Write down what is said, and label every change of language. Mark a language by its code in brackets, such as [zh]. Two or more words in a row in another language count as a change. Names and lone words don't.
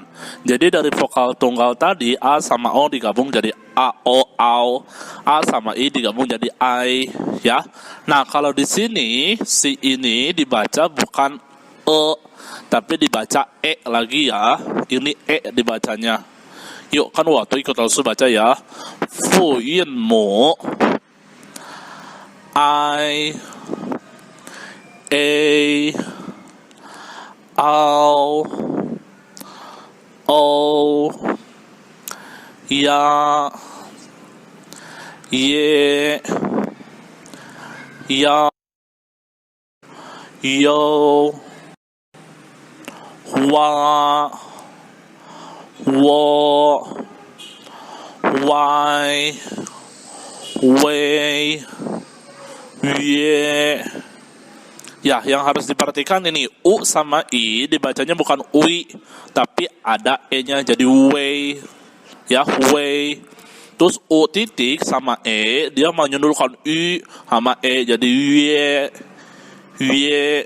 [id] Jadi dari vokal tunggal tadi A sama O digabung jadi A, O, Au. A sama I digabung jadi I, ya. Nah, kalau di sini si ini dibaca bukan E, tapi dibaca E lagi ya. Ini E dibacanya. Yuk, kan waktu ikut langsung baca ya. [zh] Fuyinmu I, A, Ao, O, Ya, Ye, Ya, Yo, Wa, Wo, Wai, Wei, Ye. [id] Ya, yang harus diperhatikan ini U sama I dibacanya bukan UI, tapi ada E-nya jadi Wei. Ya, Wei. Terus U titik sama E dia menyundulkan I sama E jadi Ye. Ye.